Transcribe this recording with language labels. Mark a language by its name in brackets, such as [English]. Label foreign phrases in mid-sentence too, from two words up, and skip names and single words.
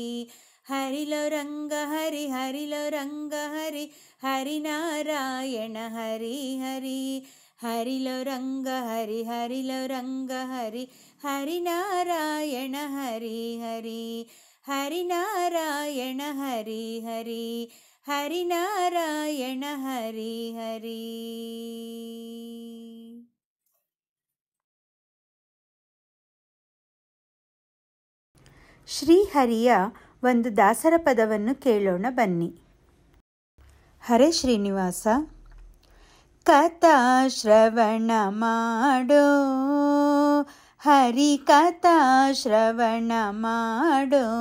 [Telugu] హరిలో రంగ హరి హరిలో రంగ హరి హరినారాయణ హరి హరి. హరిలో రంగ హరి హరిలో రంగ హరి హరినారాయణ హరి హరి. హరినారాయణ హరి హరి హరినారాయణ హరి హరి. [Kannada] ಶ್ರೀಹರಿಯ ಒಂದು ದಾಸರ ಪದವನ್ನು ಕೇಳೋಣ ಬನ್ನಿ. ಹರೇ ಶ್ರೀನಿವಾಸ. ಕಥಾ ಶ್ರವಣ ಮಾಡೋ ಹರಿ ಕಥಾ ಶ್ರವಣ ಮಾಡೋ.